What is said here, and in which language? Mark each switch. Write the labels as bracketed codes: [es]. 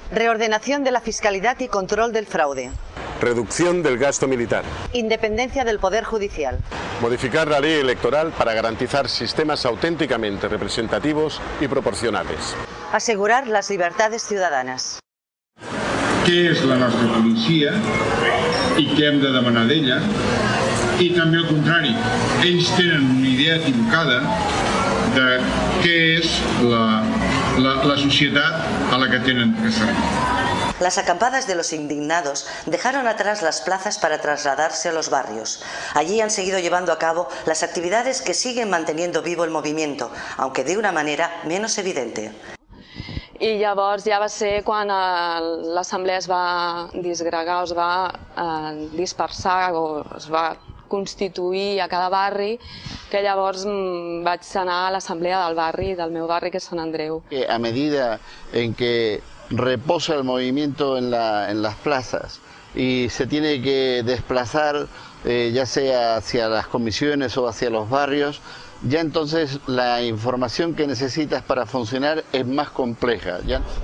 [es] Reordenación de la fiscalidad y control del fraude. Reducción del gasto militar. Independencia del Poder Judicial. Modificar la ley electoral para garantizar sistemas auténticamente representativos y proporcionales. Asegurar las libertades ciudadanas. [ca] Què és la nostra policia i què hem de demanar d'ella? I també al contrari, ells tenen una idea equivocada de què és la societat a la que tenen que servir. [es] Las acampadas de los indignados dejaron atrás las plazas para trasladarse a los barrios. Allí han seguido llevando a cabo las actividades que siguen manteniendo vivo el movimiento, aunque de una manera menos evidente. [ca] I llavors ja va ser quan l'assemblea es va disgregar, es va dispersar o es va constituir a cada barri, que llavors vaig anar a l'assemblea del barri, del meu barri, que és Sant Andreu. [es] A medida en que reposa el movimiento en las plazas y se tiene que desplazar ya sea hacia las comisiones o hacia los barrios, ya entonces la información que necesitas para funcionar es más compleja, ¿ya?